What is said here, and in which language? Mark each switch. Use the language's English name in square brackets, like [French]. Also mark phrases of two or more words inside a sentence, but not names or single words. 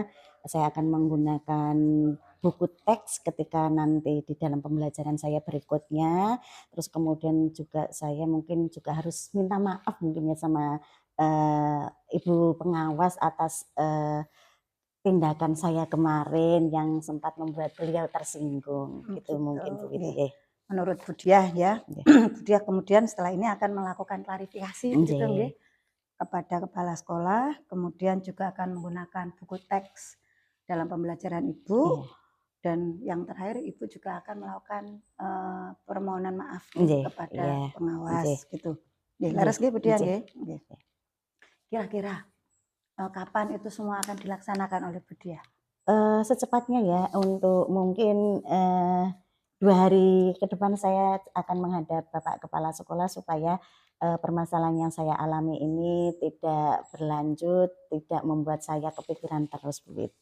[Indonesian] Saya akan menggunakan buku teks ketika nanti di dalam pembelajaran saya berikutnya. Terus kemudian juga saya mungkin juga harus minta maaf mungkin ya sama, ibu pengawas atas, tindakan saya kemarin yang sempat membuat beliau tersinggung, gitu gitu, mungkin Bu Witi, nggih. nggih. Menurut Bu Diah ya, Nggih. Bu Diah kemudian setelah ini akan melakukan klarifikasi begitu Nggih, nggih, kepada kepala sekolah, kemudian juga akan menggunakan buku teks dalam pembelajaran Ibu, iya, dan yang terakhir Ibu juga akan melakukan, permohonan maaf nggih nggih, iya, kepada nggih, pengawas gitu. Nggih, nggih, [Javanese] leres nggih Bu Diah [Indonesian] nggih. [Javanese] nggih? Nggih. [Indonesian] Kira-kira, kapan itu semua akan dilaksanakan oleh Bu Diah? Secepatnya ya untuk mungkin, 2 hari ke depan saya akan menghadap Bapak Kepala Sekolah supaya, permasalahan yang saya alami ini tidak berlanjut, tidak membuat saya kepikiran terus Bu Wit.